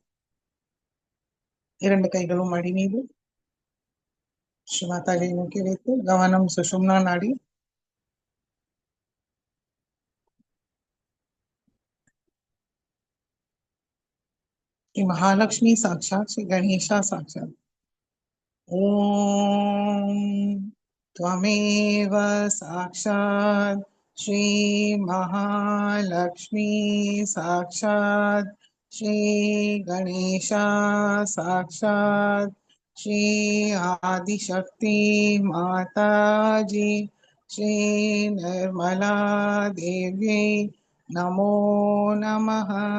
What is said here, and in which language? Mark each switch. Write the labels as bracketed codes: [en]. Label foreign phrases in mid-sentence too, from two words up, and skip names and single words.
[ta] இரண்டு கைகளும் மடி மீது சிவமாதாவை நோக்கி வைத்து கவனம் சுஷும்னா நாடி. [sa] श्री महालक्ष्मी साक्षात श्री गणेशा साक्षात। ओम त्वमेव साक्षात श्री महालक्ष्मी साक्षात श्री गणेशा साक्षात श्री आदिशक्ति माता जी श्री निर्मला देव्यै नमो नमः।